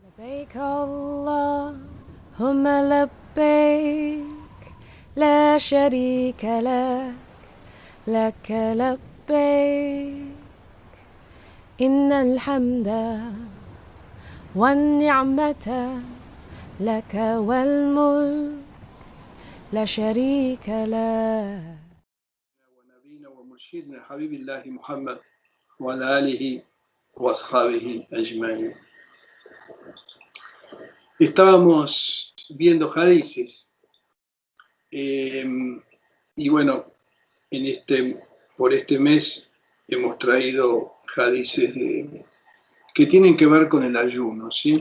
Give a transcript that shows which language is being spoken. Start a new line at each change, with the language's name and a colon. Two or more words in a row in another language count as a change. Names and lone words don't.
Arabic: لبيك اللهم لبيك لا شريك لك لك لبيك إن الحمد والنعمة لك والملك لا شريك لك. ونبينا ومرشدنا حبيب الله محمد وعلى آله وأصحابه أجمعين.
Spanish: Estábamos viendo hadices y bueno, por este mes hemos traído hadices que tienen que ver con el ayuno, ¿sí?